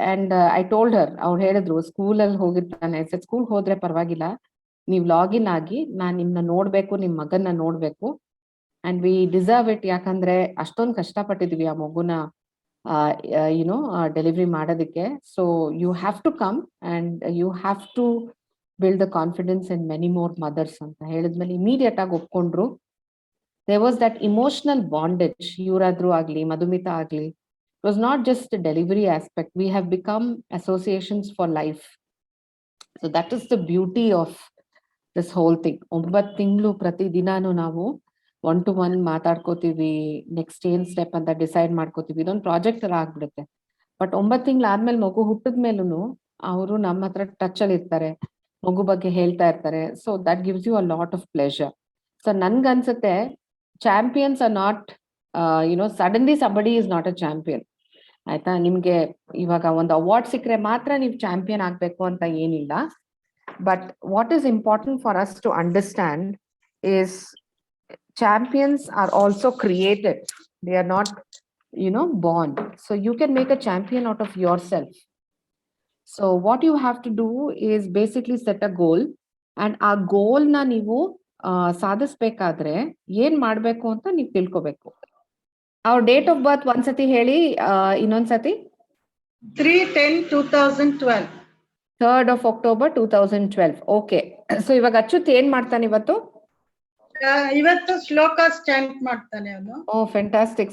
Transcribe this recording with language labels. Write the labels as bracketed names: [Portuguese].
[English] and I told her, [Kannada] ಅವ್ರು ಹೇಳಿದ್ರು ಸ್ಕೂಲಲ್ಲಿ ಹೋಗಿರ್ತಾನೆ, ಸ್ಕೂಲ್ ಹೋದ್ರೆ ಪರವಾಗಿಲ್ಲ, ನೀವ್ ಲಾಗಿನ್ ಆಗಿ ನಾನ್ ನಿಮ್ನ ನೋಡ್ಬೇಕು, ನಿಮ್ ಮಗನ್ನ ನೋಡ್ಬೇಕು. [English] and we deserve it, [Kannada] ಯಾಕಂದ್ರೆ ಅಷ್ಟೊಂದು ಕಷ್ಟಪಟ್ಟಿದ್ವಿ ಆ ಮಗುನ ಯುನೋ ಡೆಲಿವರಿ ಮಾಡೋದಕ್ಕೆ. [English] so you have to come and you have to build the confidence in many more mothers [Kannada] ಅಂತ ಹೇಳಿದ್ಮೇಲೆ ಇಮಿಡಿಯೇಟ್ ಆಗಿ ಒಪ್ಕೊಂಡ್ರು. [English] there was that emotional bondage, [Kannada] ಇವರಾದ್ರೂ ಆಗ್ಲಿ ಮಧುಮಿತಾ ಆಗ್ಲಿ, [English] it was not just the delivery aspect, we have become associations for life. So that is the beauty of this whole thing. [Kannada] 9 ತಿಂಗಳು ಪ್ರತಿ ದಿನಾನು ನಾವು 1-to-1 ಮಾತಾಡ್ಕೋತೀವಿ, next ಏನ್ ಸ್ಟೆಪ್ ಅಂತ decide ಮಾಡ್ಕೋತೀವಿ, ಇದೊಂದು ಪ್ರಾಜೆಕ್ಟ್ ತರ ಆಗ್ಬಿಡುತ್ತೆ. ಬಟ್ 9 ತಿಂಗಳು ಆದ್ಮೇಲೆ ಮಗು ಹುಟ್ಟಿದ್ಮೇಲೂ ಅವರು ನಮ್ಮ ಹತ್ರ ಟಚ್ ಅಲ್ಲಿ ಇರ್ತಾರೆ, ಮಗು ಬಗ್ಗೆ ಹೇಳ್ತಾ ಇರ್ತಾರೆ. [English] So that gives you a lot of pleasure. So ನನ್ಗನ್ಸುತ್ತೆ champions are not suddenly somebody is not a champion, ಆಯ್ತಾ? [Kannada] ನಿಮ್ಗೆ ಇವಾಗ ಒಂದು ಅವಾರ್ಡ್ ಸಿಕ್ಕರೆ ಮಾತ್ರ ನೀವು ಚಾಂಪಿಯನ್ ಆಗ್ಬೇಕು ಅಂತ ಏನಿಲ್ಲ. [English] But what is important for us to understand is champions are also created, they are not born. So you can make a champion out of yourself. So what you have to do is basically set a goal, and [Kannada] ಆ ಗೋಲ್ ನ ನೀವು ಸಾಧಿಸ್ಬೇಕಾದ್ರೆ ಏನ್ ಮಾಡ್ಬೇಕು ಅಂತ ನೀವು ತಿಳ್ಕೊಬೇಕು. ಅವ್ರ date of birth ಒಂದ್ಸತಿ ಹೇಳಿ, ಇನ್ನೊಂದ್ಸತಿ. 3/10/2012. [English] 3rd of October 2012. [Kannada] Okay. So ಇವಾಗ ಅಚ್ಯುತ್ ಏನ್ ಮಾಡ್ತಾನೆ ಇವತ್ತು? ಇವತ್ತು ಶ್ಲೋಕಾಸ್ ಚಾಂಟ್ ಮಾಡ್ತಾನೆ ಅವನು. [English] Oh fantastic.